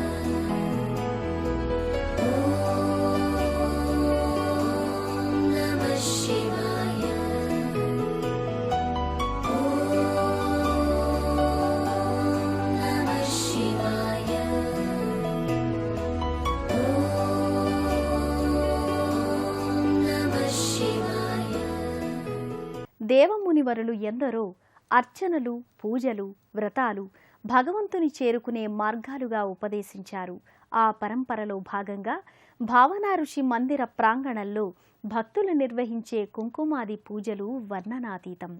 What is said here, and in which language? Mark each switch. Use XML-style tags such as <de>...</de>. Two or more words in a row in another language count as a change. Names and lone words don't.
<sa>ॐ नमः शिवाय. ॐ नमः शिवाय. ॐ नमः शिवाय.</sa> <te>దేవమునివరులు ఎందరో అర్చనలు, పూజలు, వ్రతాలు భగవంతుని చేరుకునే మార్గాలుగా ఉపదేశించారు. ఆ పరంపరలో భాగంగా భావనా ఋషి మందిర ప్రాంగణంలో భక్తులు నిర్వహించే కుంకుమాది పూజలు వర్ణనాతీతం.</te>